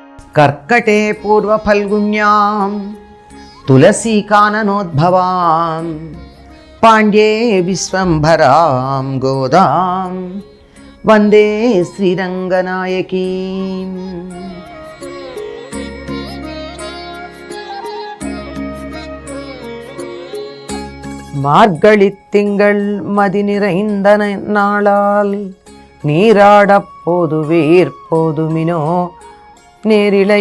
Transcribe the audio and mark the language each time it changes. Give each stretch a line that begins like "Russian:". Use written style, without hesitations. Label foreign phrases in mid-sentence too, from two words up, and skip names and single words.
Sanskrit: కర్కటే పూర్వఫల్గుణ్యాం తులసీకాననోద్భవాం పాండ్యే విశ్వంభరాం గోదాం వందే శ్రీరంగనాయకీం.
Tamil: மார்கழித்திங்கள் மதி நிறைந்த நாளால் நீராடப் போதுவீர் போதுமினோ நேரிலை